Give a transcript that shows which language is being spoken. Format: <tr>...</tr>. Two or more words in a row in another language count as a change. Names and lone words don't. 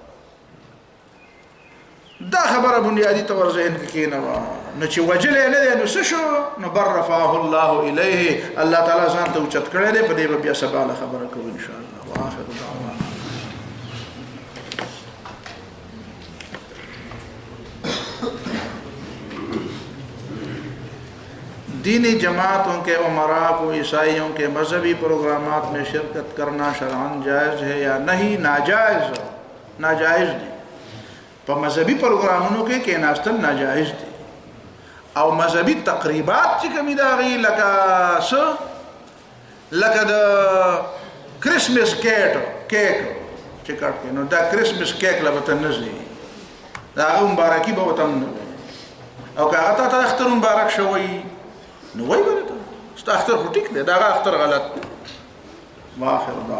<ps>دا خبره بنیادی ته ور ذهن کې کېنوه نو چې وجلی نه دی نو څه شو نو بر</ps> <ar>رفعه الله الیه</ar> <ps>الله تعالی ځان ته اوچت کړی دی په دې به بیا سبا له خبره کوو انشاءالله</ps> <ar>واخر دعوانا</ar> <ur>دینی جماعتوں کے عمراء کو عیسائیوں کے مذہبی پروگرامات میں شرکت کرنا شرعاً جائز ہے یا نہیں</ur> <ps>ناجائز دی په مذهبي پروګرامونو کې کېناستل ناجایز دي او مذهبي تقریبات چې کومې د هغې لکه د</ps> <en>Christmas cake</en> <ps>چې کټ کې نو دا</ps> <en>Christmas cake</en> <ps>له به ته نه ځي د هغه مبارکي به ورته نه وي او که هغه تا ته اختر مبارک شوی نو وایي به درته ستا اختر خو ټیک دی د هغه اختر غلط دی واخر</ps>